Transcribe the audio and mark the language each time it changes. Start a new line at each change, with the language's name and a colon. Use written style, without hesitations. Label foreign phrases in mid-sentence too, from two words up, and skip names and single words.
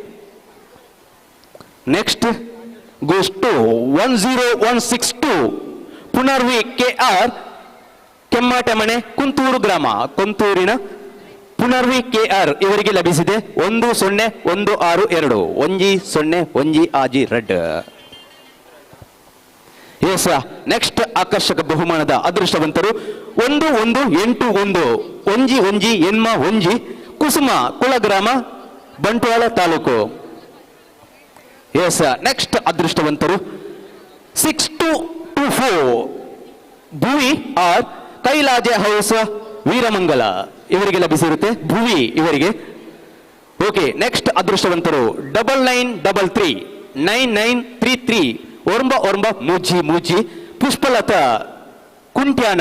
English: next goes to
Kannada: 10162 ಪುನರ್ವಿ KR ಕೆಮ್ಮಾಟ ಮನೆ ಕುಂತೂರು ಗ್ರಾಮ ಕುಂತೂರಿನ ಪುನರ್ವಿ KR ಇವರಿಗೆ ಲಭಿಸಿದೆ 10162 10
Tulu: ಆಜಿ ರೆಡ್.
English: yes next
Kannada: ಆಕರ್ಷಕ ಬಹುಮಾನದ ಅದೃಷ್ಟವಂತರು 1181
Tulu: ಒಂಜಿ ಎನ್ಮ ಒಂಜಿ
Kannada: ಕುಸುಮ ಕುಳಗ್ರಾಮ ಬಂಟ್ವಾಳ ತಾಲೂಕು.
English: yes next
Kannada: ಅದೃಷ್ಟವಂತರು 6224 ಭುವಿ ಆರ್ ಕೈಲಾಜ ಹೌಸ್ ವೀರಮಂಗಲ ಇವರಿಗೆ ಲಭಿಸಿರುತ್ತೆ ಭುವಿ ಇವರಿಗೆ.
English: okay, next
Kannada: ಅದೃಷ್ಟವಂತರು 9933 9933
Tulu: ಒರಂಬ ಮೂಜಿ
Kannada: ಪುಷ್ಪಲತಾ ಕುಂಟ್ಯಾನ.